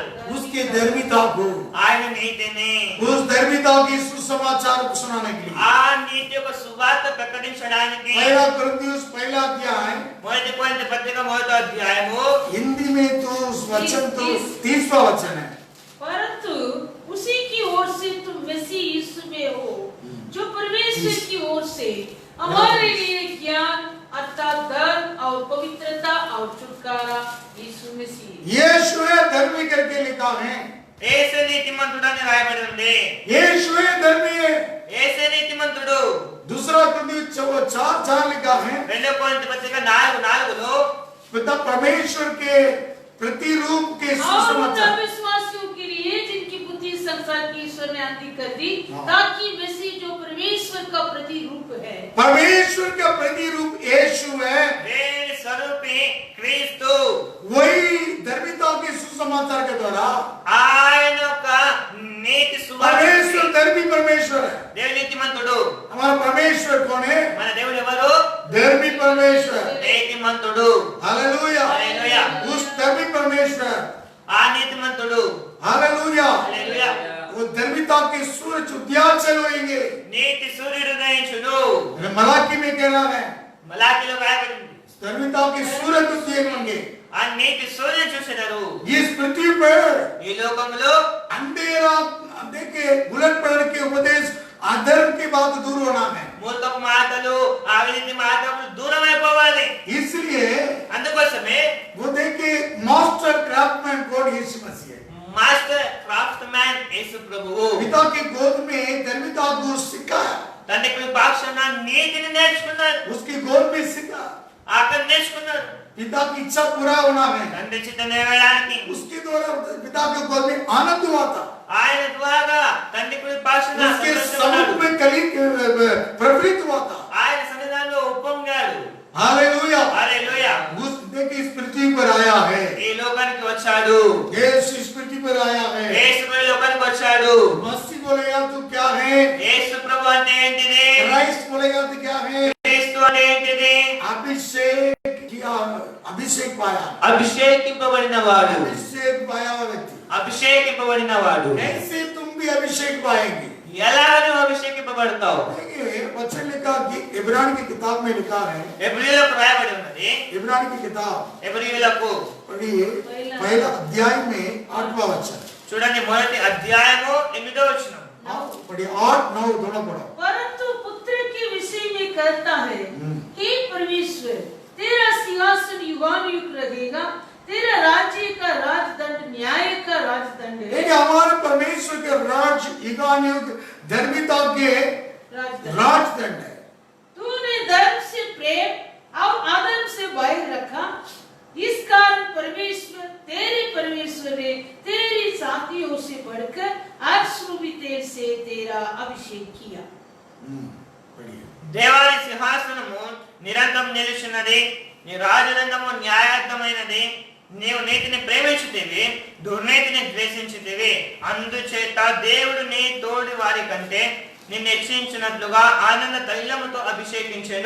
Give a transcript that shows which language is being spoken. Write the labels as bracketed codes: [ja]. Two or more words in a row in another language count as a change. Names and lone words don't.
[hi] उसकी धर्मिता को, [te] ఆయన నీతిని, [hi] उस धर्मिता की सुसमाचार को सुनाने के लिए। [te] ఆ నీతి యొక్క సువార్త ప్రకటించడానికి [hi] पहला कुरिन्थियों पहला अध्याय, [te] మొదటి కొరింథీ పత్రిక మొదటి అధ్యాయము [hi] हिंदी में तो उस वचन तो 30वां वचन है। परंतु उसी की ओर से तुम मसीह यीशु में हो, जो परमेश्वर की ओर से हमारे लिए ज्ञान अर्थात धर्म और पवित्रता और छुटकारा यीशु मसीह। यीशु है धर्मी करके लिखा है। [te] యేసే నీతిమంతుడని రాయబడి ఉంది। [hi] यीशु है धर्मी है। [te] యేసే నీతిమంతుడు। [hi] दूसरा कुरिन्थियों 4:4 लिखा है, [te] రెండో కొరింథీ పత్రిక 4:4లో [hi] पिता परमेश्वर के प्रतिरूप के और सुसमाचार। अविश्वासियों के लिए जिनकी बुद्धि संसार की ईश्वर ने अंधी कर दी, हाँ। ताकि मसीह जो परमेश्वर का प्रतिरूप है, परमेश्वर का प्रतिरूप यीशु है, [te] దేవుని స్వరూపి క్రీస్తు, [hi] वही धर्मिता के सुसमाचार के द्वारा [te] ఆయన యొక్క నీతి సువార్త। [hi] परमेश्वर धर्मी परमेश्वर है। [te] దేవుని నీతిమంతుడు। [hi] हमारा परमेश्वर कौन है? [te] మన దేవుడు ఎవరు? [hi] धर्मी परमेश्वर। [te] నీతిమంతుడు। [hi] हालेलुया। हालेलुया। उस धर्मी परमेश्वर, [te] ఆ నీతిమంతుడు। [hi] हालेलुया, [te] హల్లెలూయా। [hi] वो धर्मिता के सूरज उदयाचल होंगे। [te] నీతి సూర్యుడు ఉదయించును। [hi] मलाकी में कह रहा है, [te] మలాకీలో రాయబడి ఉంది, [hi] धर्मिता के सूरज उदय होंगे। [te] ఆ నీతి సూర్యుడు చూసెదరు। [hi] इस पृथ्वी पर [te] ఈ లోకంలో [hi] अंधेरा देखिए, बुलंद पड़ने के उपदेश अधर्म की बात दूर होना है। [te] మూర్ఖపు మాటలు, అవినీతి మాటలు దూరం అయిపోవాలి। [hi] इसलिए [te] అందుకోసమే [hi] वो देखिए [en] Master Craftsman God [hi] यीशु मसीह है। [en] Master Craft Man [te] యేసు ప్రభువు [hi] पिता की गोद में धर्मिता को सिखाया, [te] తండ్రి కుడి పార్శ్వన నీతిని నేర్చుకున్నారు। [hi] उसकी गोद में सिखा। [te] అక్కడ నేర్చుకున్నారు। [hi] पिता की इच्छा पूरा होना है, [te] తండ్రి చిత్తం నెరవేరడానికి [hi] उसके द्वारा पिता के गोद में आनंद हुआ था। [te] ఆయన ద్వారా తండ్రి కుడి పార్శ్వన [hi] उसके [te] సంతోషం [hi] समुख [te] ఉన్నాడు। [hi] में कली प्रवृत्त हुआ था। [te] ఆయన సన్నిధానంలో ఉప్పొంగాడు। [hi] हालेलुया। [te] హల్లెలూయా। [hi] उस देखिए इस पृथ्वी पर आया है, [te] ఈ లోకానికి వచ్చాడు। [hi] यीशु इस पृथ्वी पर आया है। [te] యేసు ఈ లోకానికి వచ్చాడు। [hi] मसीह बोलेगा तो क्या है? [te] యేసు ప్రభు అంటే ఏంటిది? [hi] क्राइस्ट बोलेगा तो क्या है? [te] క్రీస్తు అంటే ఏంటిది? [hi] अभिषेक किया, अभिषेक पाया, [te] అభిషేకింపబడినవాడు। [hi] अभिषेक पाया हुआ व्यक्ति। [te] అభిషేకింపబడినవాడు। [hi] ऐसे तुम भी अभिषेक पाएंगे। [te] ఎలా నువ్వు అభిషేకింపబడతావు? [hi] देखिए वचन लिखा कि इब्रानी की किताब में लिखा है, [te] ఎబ్రీయులకు రాయబడి ఉన్నది। [hi] इब्रानी की किताब [te] ఎబ్రీయులకు [hi] पढ़िए, पहला अध्याय में 8वां वचन। [te] చూడండి, మొదటి అధ్యాయము 8వ వచనం। [hi] पढ़िए 8, 9 दोनों पढ़ो। परंतु पुत्र के विषय में कहता है, हे परमेश्वर, तेरा सिंहासन युगानुयुग रहेगा, तेरा राज्य का राजदंड न्याय का राजदंड है। देखिए हमारे परमेश्वर के राज युगानुयुग धर्मिता के राजदंड। राजदंड है। तूने धर्म से प्रेम और आदम से भय रखा, इस कारण परमेश्वर ने तेरी साथियों से बढ़कर अश्रुभितेर से तेरा अभिषेक किया। पढ़िए। [te] దేవాది సింహాసనము నిరంతరం నిలుచున్నది, నీ రాజదండము న్యాయార్థమైనది, నీవు నీతిని ప్రేమించుతేవి, దుర్నీతిని ద్వేషించుతేవి, అందుచేత దేవుడు నీ తోడి వారి కంటే నిన్ను హెచ్చించినట్లుగా ఆనంద తైలముతో అభిషేకించెను।